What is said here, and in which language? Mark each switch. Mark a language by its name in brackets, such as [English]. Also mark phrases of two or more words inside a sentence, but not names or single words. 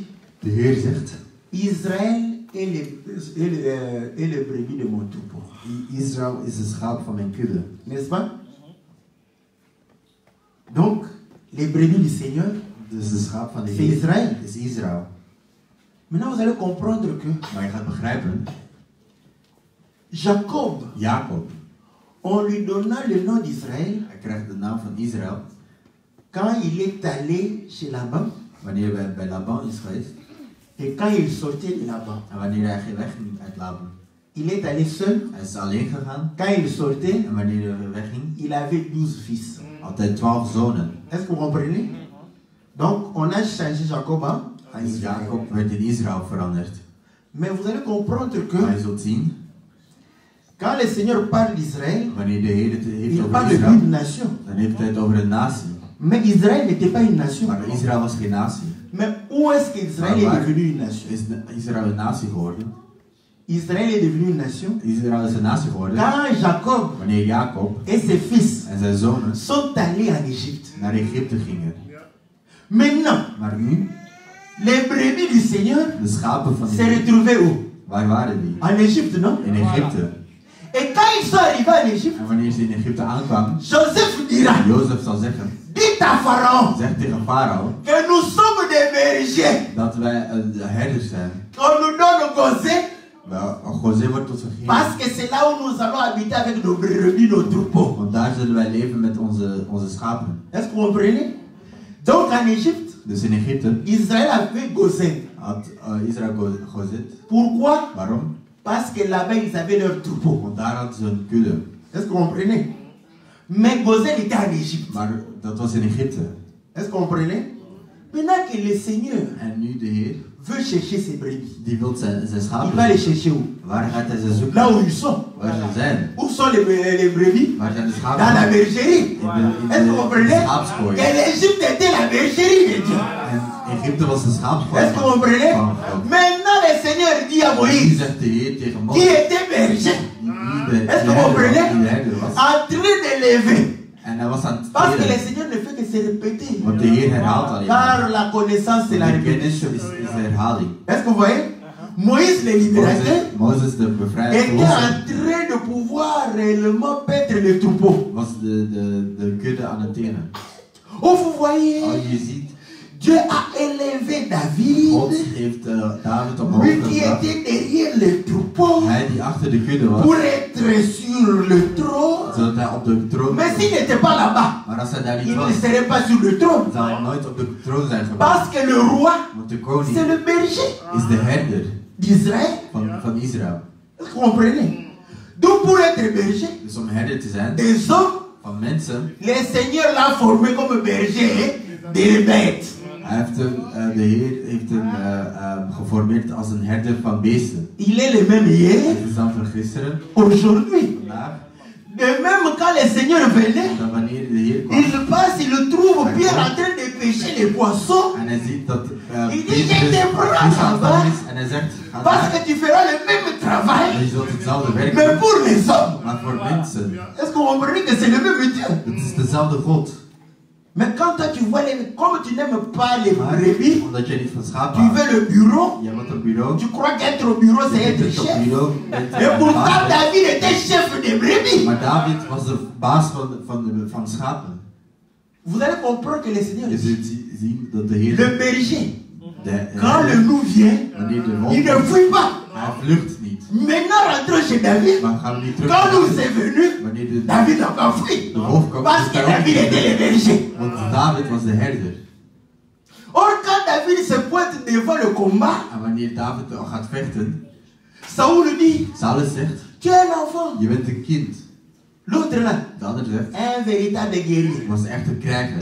[Dutch] De Heer zegt, [French] Israël est le brebis de mon troupeau. [Dutch] Israël is de schaap van mijn kudde. [French] N'est-ce pas? Donc, les brebis du Seigneur, [Dutch] Dus de schaap van de [French] c'est Israël. [Dutch] Heer is Israël. [French] Maintenant, vous allez comprendre que [Dutch] Maar je gaat begrijpen, [French] Jacob, [Dutch] Jacob, [French] on lui donna le nom d'Israël [Dutch] hij krijgt de naam van Israël [French] quand il est allé chez Laban [Dutch] wanneer hij bij Laban is geweest [French] et quand il sortait de Laban. [Dutch] en wanneer hij wegging uit Laban. [French] Il est allé seul. [Dutch] Hij is alleen gegaan [French] Quand il sortait, [Dutch] en wanneer hij wegging [French] il avait 12 fils. [Dutch] had hij 12 zonen. [French] Est-ce que vous comprenez? Donc, on a changé Jacob en [Dutch] Dus [French] Israël. [Dutch] Jacob werd in Israël veranderd. [French] Mais vous allez comprendre que [Dutch] Maar je zult zien, [French] quand le Seigneur parle d'Israël, [Dutch] wanneer de Heer het heeft [French] il [Dutch] over [French] parle d'une [Dutch] Israël, [French] nation. [Dutch] dan heeft hij het over een natie. [French] Mais Israël n'était pas une nation. [Dutch] Maar Israël was geen natie. [French] Mais où est-ce qu'Israël est devenu une nation? [Dutch] Is Israël een natie geworden? [French] Israël est devenu une nation [Dutch] Israël is een natie geworden [French] quand Jacob [Dutch] wanneer Jacob [French] et ses fils [Dutch] en zijn zonen [French] sont allés en Égypte. [Dutch] naar Egypte gingen. [French] Maintenant, [Dutch] Maar nu, [French] les brebis du Seigneur [Dutch] de schapen van de [French] s'est [Dutch] Heer, [French] retrouvés où? [Dutch] waar waren die? [French] En Égypte, non? [Dutch] In Egypte. [French] Et quand ils sont arrivés en Égypte, [Dutch] En wanneer ze in Egypte aankwamen, [French] Joseph dira, [Dutch] Jozef zal zeggen, [French] dites à Pharaon [Dutch] zeg tegen Farao, [French] que nous sommes des bergers. [Dutch] dat wij herders zijn. [French] On nous donne Gosé [Dutch] Wel, José wordt ons gegeven, [French] parce que c'est là où nous allons habiter avec nos brebis, nos troupeaux. [Dutch] want daar zullen wij leven met onze schapen. [French] Est-ce que vous comprenez? Donc en Égypte, [Dutch] Dus in Egypte [French] Israël avait Gosé. [Dutch] had Israël Gozet. [French] Pourquoi? [Dutch] Waarom? [French] Parce que là-bas, ils avaient leurs troupeaux. [Dutch] Want daar hadden ze een kudde. [French] Est-ce que vous comprenez? Mais Gosé était en Égypte. [Dutch] Maar dat was in Egypte. [French] Est-ce que vous comprenez? Maintenant que le Seigneur [Dutch] En nu de Heer, [French] veut chercher ses brebis, [Dutch] die wil zijn [French] il [Dutch] schapen [French] va les [Dutch] zoeken. [French] chercher où? [Dutch] Waar gaat hij ze zoeken? [French] Là où ils sont. [Dutch] Waar ze zijn? [French] Où sont les brebis? [Dutch] Waar zijn de [French] Dans [Dutch] schapen? [French] la bergerie. Est-ce que vous [Dutch] In [French] comprenez? [Dutch] de schaapskooi. [French] Que l'Égypte était la bergerie de Dieu. [Dutch] En Egypte was de schaapskooi [French] Est-ce que vous comprenez? [Dutch] van God. [French] Maintenant, le Seigneur dit à [Dutch] Nu [French] Moïse, [Dutch] zegt de Heer tegen [French] qui [Dutch] Mozes, [French] était berger, est-ce que vous [Dutch] die [French] comprenez? [Dutch] de herder was. [French] en train de lever. [Dutch] En hij was aan het [French] Parce que le [Dutch] teren. [French] Seigneur ne fait que se répéter. [Dutch] Want de Heer herhaalt alleen maar. [French] Car la connaissance, c'est la [Dutch] De kennis [French] répétition. [Dutch] is de herhaling. [French] Est-ce que vous voyez? Moïse, le libérateur, [Dutch] Mozes de bevrijder [French] était en train de pouvoir réellement paître le troupeau. [Dutch] was de kudde aan het teren. [French] Oh, vous voyez, [Dutch] Oh, je ziet, [French] Dieu a élevé David, [Dutch] God heeft David omhoog [French] lui qui [Dutch] gebracht. [French] était derrière le troupeau, [Dutch] Hij die achter de kudde was, [French] pour être sur le trône. [Dutch] zodat hij op de troon [French] Mais [Dutch] kwam. [French] s'il n'était pas là-bas, [Dutch] Maar als hij daar [French] il [Dutch] niet [French] ne [Dutch] was, [French] serait pas sur le trône. [Dutch] zou hij nooit op de troon zijn gebracht. [French] Parce que le roi, [Dutch] Want de [French] c'est [Dutch] koning [French] le berger [Dutch] is de herder [French] d'Israël. [Dutch] van Israël. [French] Est-ce que vous comprenez? Donc pour être berger [Dutch] Dus om herder te zijn [French] des hommes, [Dutch] van mensen, [French] le Seigneur l'a formé comme berger des bêtes. [Dutch] de Heer heeft hem geformeerd als een herder van beesten. [French] Il est le même hier, [Dutch] Het is dan van gisteren, [French] aujourd'hui. [Dutch] vandaag, [French] De même quand le Seigneur venait, [Dutch] dat wanneer de Heer kwam [French] il passe, il le trouve Pierre en train de pêcher les poissons. [Dutch] en hij ziet dat [French] Il dit, [Dutch] Petrus [French] je te prends [Dutch] vis aan het [French] là-bas. [Dutch] vangen is en hij zegt, ga [French] Parce [Dutch] daar, [French] que tu feras le même [Dutch] en [French] travail, [Dutch] je zult hetzelfde werk [French] mais [Dutch] doen, [French] pour les hommes. [Dutch] maar voor mensen. [French] Est-ce que vous comprenez que c'est le même Dieu? [Dutch] Het is dezelfde God. [French] Mais quand toi tu vois les... Comme tu n'aimes pas les [Dutch] Maar [French] brebis, [Dutch] omdat je niet van schapen [French] tu [Dutch] houdt, [French] veux le bureau, [Dutch] je moet op bureau, [French] tu crois qu'être au bureau c'est [Dutch] je [French] être [Dutch] zit op [French] chef. [Dutch] bureau, [French] Et pourtant [Dutch] baas bent. [French] David était chef des brebis. [Dutch] Maar David was de baas van schapen. [French] Vous allez comprendre que le Seigneur [Dutch] Je [French] dit, [Dutch] zult zien dat de Heer, [French] le berger, [Dutch] de [French] quand le [Dutch] herder, [French] loup vient, [Dutch] wanneer de [French] il [Dutch] wolf [French] ne [Dutch] komt, [French] fuit pas. [Dutch] hij vlucht niet. [French] Maintenant, rentrons chez David. [Dutch] Maar gaan we nu terug [French] Quand [Dutch] naar [French] nous [Dutch] David. [French] est venu, [Dutch] Wanneer de [French] David n'a pas fui. [Dutch] wolf kwam, [French] Parce [Dutch] is [French] que [Dutch] hij [French] David [Dutch] ook [French] était le berger. [Dutch] Want David was de herder. [French] Or, quand David se pointe devant le combat, [Dutch] En wanneer David al gaat vechten, [French] Saoul lui dit, [Dutch] Saul zegt, [French] tu es un enfant. [Dutch] je bent een kind. [French] L'autre là, [Dutch] De ander zegt, [French] un véritable guerrier. [Dutch] was echt een krijger.